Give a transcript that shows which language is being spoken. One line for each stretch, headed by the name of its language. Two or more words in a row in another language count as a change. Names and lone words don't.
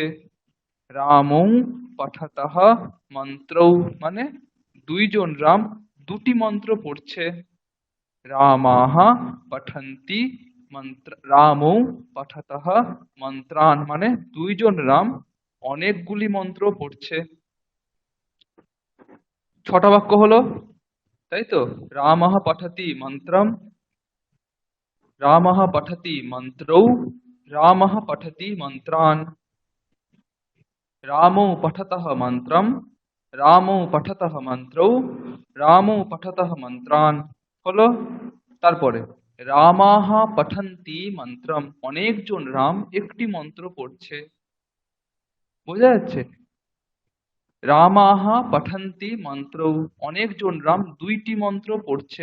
Sanskrit: রামৌ পঠতঃ মন্ত্রৌ
Bangla: মানে দুইজন রাম দুটি মন্ত্র পড়ছে।
Sanskrit: রামাহ পঠন্তি রামৌ পঠতঃ মন্ত্রান
Bangla: মানে দুইজন রাম অনেকগুলি মন্ত্র পড়ছে। ছটা বাক্য হলো, তাই তো?
Sanskrit: রামঃ পঠতি মন্ত্রম, রামঃ পঠতি মন্ত্রৌ, রামঃ পঠতি মন্ত্রান, রামৌ পঠতঃ মন্ত্রম, রামৌ পঠতঃ মন্ত্রৌ, রামৌ পঠতঃ মন্ত্রান হলো।
Bangla: তারপরে
Sanskrit: রামাহ পঠন্তি মন্ত্রম
Bangla: অনেকজন রাম একটি মন্ত্র পড়ছে। বোঝা যাচ্ছে?
Sanskrit: রামাহ পঠন্তি মন্ত্রৌ
Bangla: অনেকজন রাম দুইটি মন্ত্র পড়ছে।